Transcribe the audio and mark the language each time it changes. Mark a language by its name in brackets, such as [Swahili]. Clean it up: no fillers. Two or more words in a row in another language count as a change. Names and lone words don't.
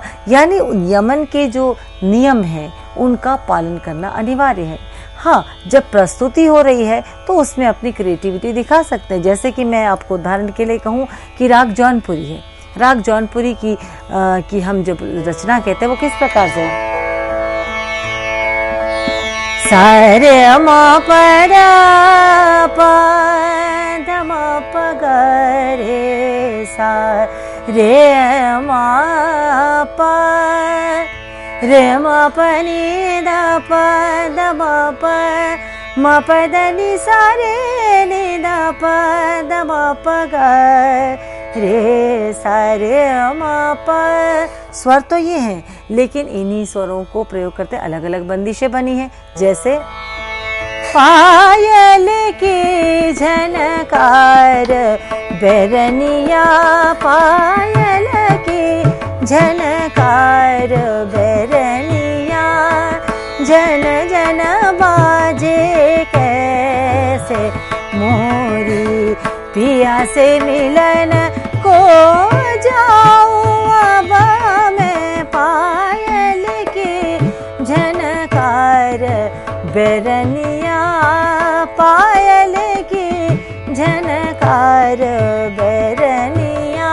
[Hindi] यानी यमन के जो नियम हैं उनका पालन करना अनिवार्य है। हाँ, जब प्रस्तुति हो रही है तो उसमें अपनी क्रिएटिविटी दिखा सकते हैं। जैसे कि मैं आपको उदाहरण के लिए कहूँ कि राग जौनपुरी है। राग जौनपुरी की हम जब रचना कहते हैं वो किस प्रकार से है? सा रे म प ध प ध म प ग रे सा रे म प रे म प नि ध प ध म प म प ध नि सा रे नि ध प ध म प ग रे सा रे म प। स्वर तो ये हैं, लेकिन इन्हीं स्वरों को प्रयोग करते अलग अलग बंदिशें बनी हैं। जैसे पायल की झनकार बेरनिया, पायल की झनकार बेरनिया, जन जन बाजे कैसे मोरी पिया से मिलन को जाऊं अब मैं, पायल की झनकार बेरनिया, पायल की झनकार बैरनिया।